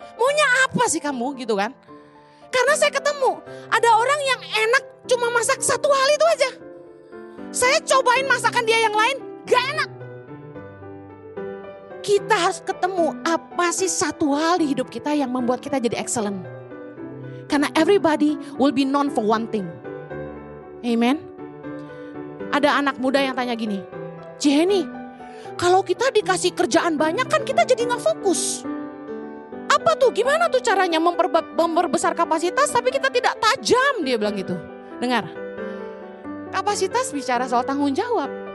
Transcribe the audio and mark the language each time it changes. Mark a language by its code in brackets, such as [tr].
[id] Maunya apa sih kamu gitu kan? Karena saya ketemu ada orang yang enak cuma masak satu hal itu aja. Saya cobain masakan dia yang lain, gak enak. Kita harus ketemu apa sih satu hal di hidup kita yang membuat kita jadi excellent. Karena [en] everybody will be known for one thing. Amen. [id] Ada anak muda yang tanya gini, Jenny, kalau kita dikasih kerjaan banyak kan kita jadi gak fokus. Apa tuh? Gimana tuh caranya memperbesar kapasitas tapi kita tidak tajam? Dia bilang gitu. Dengar, kapasitas bicara soal tanggung jawab.